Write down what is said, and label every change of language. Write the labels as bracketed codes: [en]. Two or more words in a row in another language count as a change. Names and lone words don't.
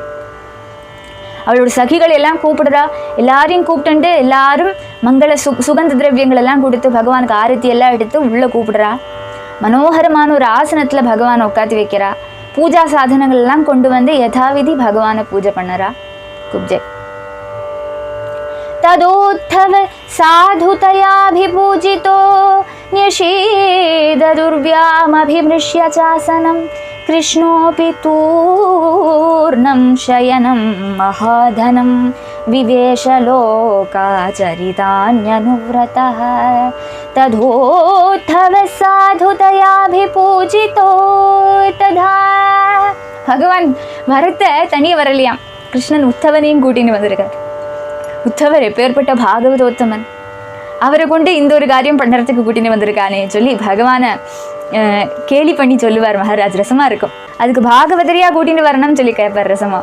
[ta] அவளோட சகிகள் எல்லாம் கூப்பிடுறா. எல்லாரையும் கூப்பிட்டு எல்லாரும் மங்கள சுகந்த திரவியங்கள் எல்லாம் கொடுத்து பகவானுக்கு ஆரத்தி எல்லாம் எடுத்து உள்ள கூப்பிடுறா. மனோகரமான ஒரு ஆசனத்துல பகவானை உட்காந்து வைக்கிறா. பூஜா சாதனங்கள் எல்லாம் கொண்டு வந்து யதாவிதி பகவானை பூஜை பண்ணறா குப்ஜை. [sa] तदोत्थव साधुतयाभिपूजितो न्यषेददुर्व्यामभिमृश्य चासनं कृष्णोऽपि तूर्णं शयनं महाधनं विवेशलोकाचरितान्यनुव्रतः. तदोत्थव साधुतयाभिपूजितो तदा. [ta] भगवान வரத்த தனியே வரலையாம், கிருஷ்ணன் உத்தவனையும் கூட்டின்னு வந்திருக்கார். உத்தவர் எப்பேற்பட்ட பாகவதோத்தமன், அவரை கொண்டு இந்த ஒரு காரியம் பண்ணுறதுக்கு கூட்டின்னு வந்திருக்கானே சொல்லி பகவானை கேலி பண்ணி சொல்லுவார் மகாராஜ். ரசமா இருக்கும். அதுக்கு பாகவதரியா கூட்டின்னு வரணும்னு சொல்லி கேட்பார் ரசமா.